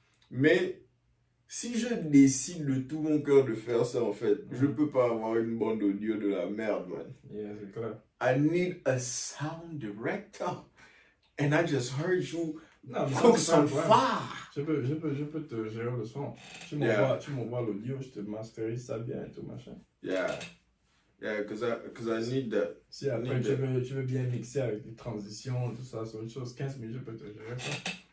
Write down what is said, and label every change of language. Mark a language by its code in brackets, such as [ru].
[fr] Mais si je décide de tout mon cœur de faire ça, en fait, je peux pas avoir une bande audio de la merde, man. Yeah, c'est clair. [en] I need a sound director. And I just heard you [fr] non, [en] cook some fire. [fr] Je peux te gérer le son. Tu m'envoies l'audio, je te masterise ça bien et tout machin. [en] Yeah, because I need that. [fr] Si après tu veux bien mixer avec des transitions, tout ça, c'est autre chose. 15 minutes, je peux te gérer ça.